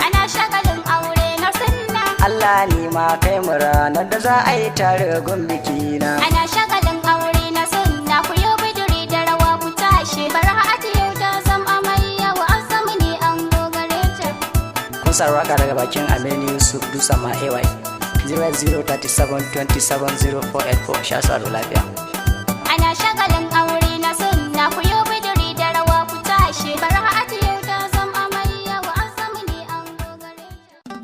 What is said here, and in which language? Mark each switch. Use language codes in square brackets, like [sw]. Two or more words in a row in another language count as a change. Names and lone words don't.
[ha] Ana shagalin aure na sunna. Allah ni ma kai mu ranar da za a yi tare gun biki na. Ana shagalin aure na sunna, ku yo bidiri da rawa ku tashi. Barha'atu yau ta zam amarya, wa azzamu ne an gogare ta. Kun saurara waka daga bakin Aminu Yusuf Dusa Ma A Y. [en] Zero eight zero thirty-seven twenty-seven zero four eight four. [ha] Sha sa lafiya. Ana shagalin aure na sunna, ku yo bidiri da rawa ku tashi. Barha'atu yau ta zam amarya, wa azzamu ne an gogare ta.